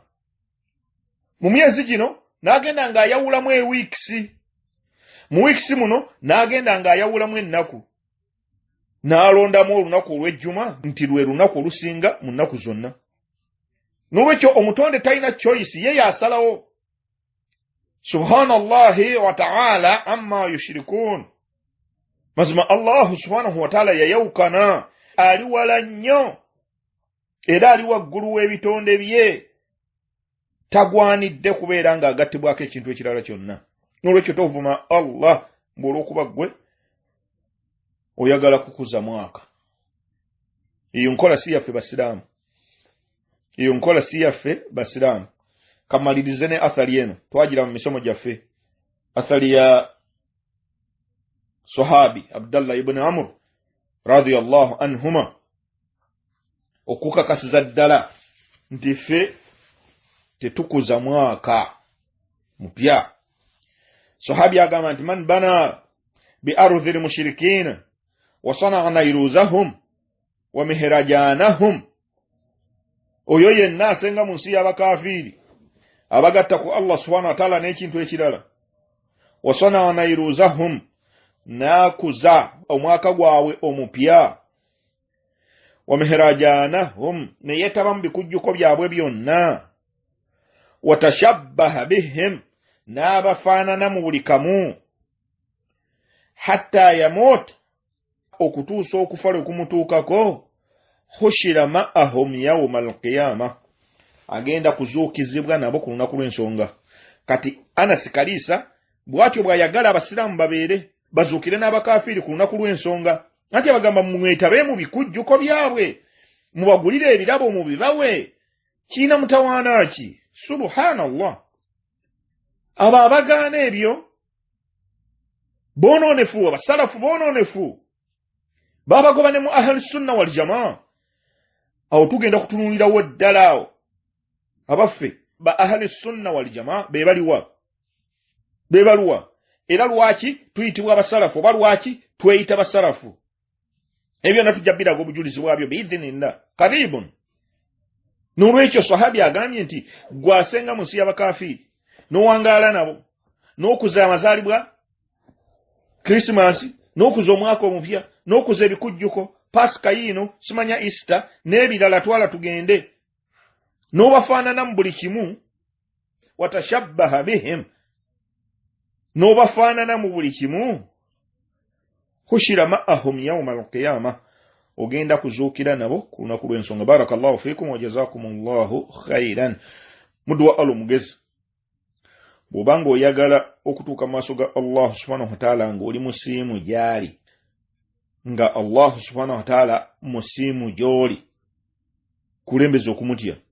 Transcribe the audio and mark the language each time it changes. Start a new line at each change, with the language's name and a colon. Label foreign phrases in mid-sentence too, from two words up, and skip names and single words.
Ganda: Mu myezi gino n'agenda ng'ayawulamu ewiikisi. Mu wiikisi muno n'agenda ng'ayawulamu ennaku. N'alondamu olunaku olw'ejjuma nti lwe lunaku olusinga mu nnaku zonna. N'olwekyo omutonde talina choice, ye yasalawo.
Arabic: سبحان الله وتعالى عما يشركون.
Ganda: Mazima Allah
Arabic: سبحانه وتعالى
Ganda: yayawukana, ali wala nnyo era ali waggulu w'ebitonde bye, tagwanidde kubeera ng'agattibwako ekintu ekirala kyonna. N'olwekyo tovuma Allah ng'olw'okuba ggwe oyagala kukuza mwaka. Eyo nkola si yaffe basiraamu. Eyo nkola si yaffe basiraamu. Kamalirize ne athari eno twagira mu misomo gyaffe. Athari ya Sahabi Abdallah ibn Amr
Arabic: رضي الله عنهما
Ganda: okukakasiza ddala nti ffe tetukuza mwaka mupya. Sahabi agamba nti
Arabic: من بنى بأرض المشركين وصنع نيروزهم ومهرجانهم.
Ganda: Oyo yenna asenga mu nsi y'abakafiiri abagatta ku Allah
Arabic: سبحانه وتعالى
Ganda: n'ekintu ekirala.
Arabic: وصنع نيروزهم,
Ganda: nakuza omwaka gwabwe omupya.
Arabic: ومهرجانهم,
Ganda: ne yeetaba mu bikujjuko byabwe byonna.
Arabic: وتشبه بهم,
Ganda: n'abafaanana mu buli kamu.
Arabic: حتى يموت,
Ganda: okutuusa okufa lwe kumutuukako.
Arabic: حشر معهم يوم القيامة,
Ganda: agenda kuzuukizibwa nabo ku lunaku lw'ensonga. Kati Anas Kalisa bw'atyo bw'ayagala abasiraamu babeere bazuukire n'abakafiiri ku lunaku lw'ensonga. Ati abagamba mwetabe mu bikujjuko byabwe, mubagulire ebirabo mu bibawe. Kiina mutawaana ki? Subhanallah. Abo abagaana ebyo bonoonefu, abasalafu bonoonefu, babagoba ne mu
Arabic: أهل السنة والجماعة.
Ganda: Awo tugenda kutunuulirawo ddala awo abaffe ba
Arabic: أهل السنة والجماعة
Ganda: beebaliwa. Era lwaki tuyitibwa abasalafu oba lwaki tweyita basalafu? Ebyo natujja biraga obujulizi bwabyo
Arabic: بإذن الله قريبا.
Ganda: N'olwekyo sahabi agambye nti gwasenga mu nsi y'abakafiiri n'owangaala nabo n'okuza amazaalibwa Christmas n'okuza omwaka omupya n'okuza ebikujjuko Pasika yiino simanya Easter n'ebirala twala tugende n'obafaanana mu buli kimu
Arabic: وتشبه بهم
Ganda: n'obafaanana mu buli kimu
Arabic: حشر معهم يوم القيامة
Ganda: ogenda kuzuukira nabo ku lunaku lw'ensonga.
Arabic: بارك الله فيكم وجزاكم الله خيرا.
Ganda: Mudwa mugezi bw'obanga oyagala okutuuka mu maaso ga Allah
Arabic: سبحانه وتعالى
Ganda: ng'oli musiimu gyali, nga Allah
Arabic: سبحانه وتعالى
Ganda: musiimu gy'oli, kulembeza okumutya.